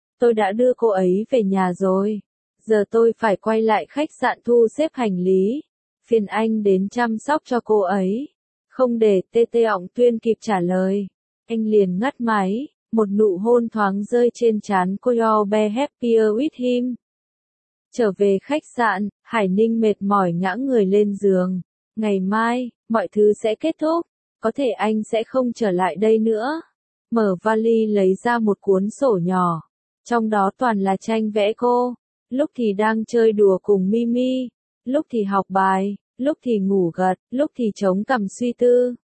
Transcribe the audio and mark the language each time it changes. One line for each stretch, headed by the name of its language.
Vietnamese: Tôi đã đưa cô ấy về nhà rồi. Giờ tôi phải quay lại khách sạn thu xếp hành lý. Phiền anh đến chăm sóc cho cô ấy. Không để TT Ổng Tuyên kịp trả lời. Anh liền ngắt máy. Một nụ hôn thoáng rơi trên trán cô.
English: You'll be happier with him.
Vietnamese: Trở về khách sạn, Hải Ninh mệt mỏi ngã người lên giường. Ngày mai, mọi thứ sẽ kết thúc. Có thể anh sẽ không trở lại đây nữa. Mở vali lấy ra một cuốn sổ nhỏ. Trong đó toàn là tranh vẽ cô. Lúc thì đang chơi đùa cùng Mimi. Lúc thì học bài, lúc thì ngủ gật, lúc thì chống cằm suy tư.